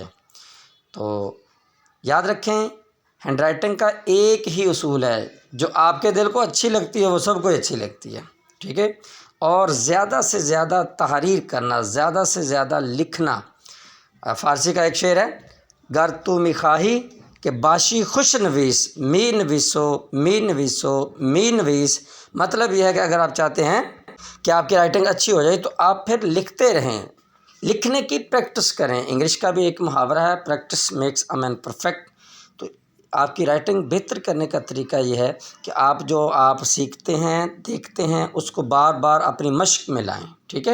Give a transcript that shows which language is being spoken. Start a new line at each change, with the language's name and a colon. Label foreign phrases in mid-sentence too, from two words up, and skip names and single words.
Urdu: تو یاد رکھیں
English: hand writing
Urdu: کا ایک ہی اصول ہے، جو آپ کے دل کو اچھی لگتی ہے وہ سب کو اچھی لگتی ہے، ٹھیک ہے۔ اور زیادہ سے زیادہ تحریر کرنا، زیادہ سے زیادہ لکھنا۔ فارسی کا ایک شعر ہے،
Persian: گر تو میخواہی کہ باشی خوش نویس، می نویسو می نویسو می نویس۔
Urdu: مطلب یہ ہے کہ اگر آپ چاہتے ہیں کہ آپ کی رائٹنگ اچھی ہو جائے تو آپ پھر لکھتے رہیں، لکھنے کی پریکٹس کریں۔ انگلش کا بھی ایک محاورہ ہے،
English: practice makes a man perfect.
Urdu: تو آپ کی رائٹنگ بہتر کرنے کا طریقہ یہ ہے کہ آپ جو آپ سیکھتے ہیں، دیکھتے ہیں، اس کو بار بار اپنی مشق میں لائیں، ٹھیک ہے۔